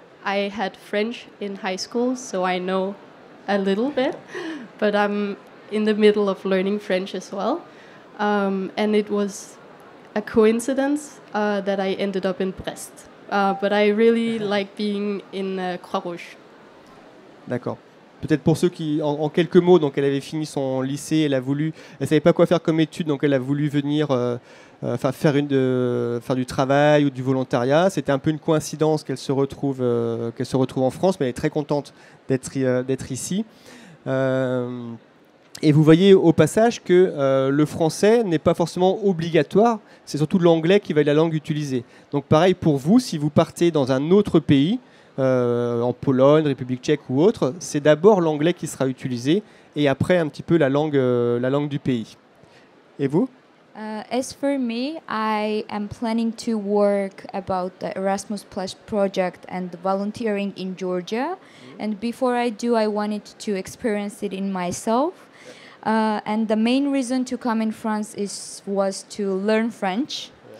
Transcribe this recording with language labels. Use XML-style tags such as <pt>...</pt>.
<en>I had French in high school, so I know a little bit, but I'm in the middle of learning French as well. And it was a coincidence that I ended up in Brest. But I really like being in Croix-Rouge.</en> <fr>D'accord. Peut-être pour ceux qui, en quelques mots, donc elle avait fini son lycée, elle savait pas quoi faire comme étude, donc elle a voulu venir faire du travail ou du volontariat. C'était un peu une coïncidence qu'elle se retrouve en France, mais elle est très contente d'être ici. Et vous voyez au passage que le français n'est pas forcément obligatoire, c'est surtout l'anglais qui va être la langue utilisée. Donc pareil pour vous, si vous partez dans un autre pays, en Pologne, République tchèque ou autre, c'est d'abord l'anglais qui sera utilisé et après un petit peu la langue du pays. Et vous?</fr> <en>As for me, I am planning to work about the Erasmus Plus project and volunteering in Georgia. And before I do, I wanted to experience it in myself. And the main reason to come in France was to learn French.</en>